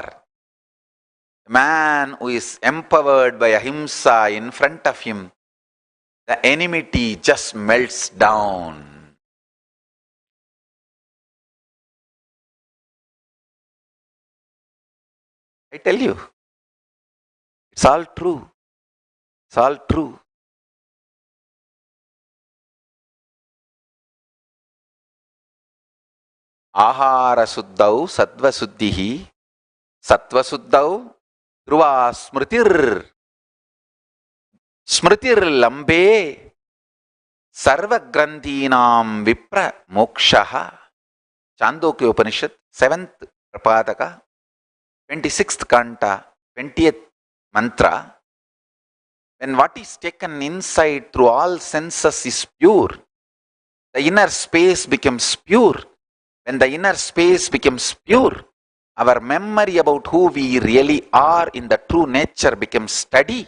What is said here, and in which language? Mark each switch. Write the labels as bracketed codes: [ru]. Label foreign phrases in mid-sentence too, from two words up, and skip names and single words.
[en] A man who is empowered by ahimsa, in front of him, the enmity just melts down. I tell you, it's all true. It's all true. [sa] आहार शुद्धौ सत्त्व शुद्धिः, सत्त्व शुद्धौ ध्रुवा स्मृतिः, स्मृति लम्भे, सर्व ग्रन्थीनां विप्र मोक्षः. [en] Chandogya Upanishad, 7th Prapadaka, 26th Kanta, 20th Mantra. When what is taken inside through all senses is pure, the inner space becomes pure. When the inner space becomes pure, our memory about who we really are in the true nature becomes steady.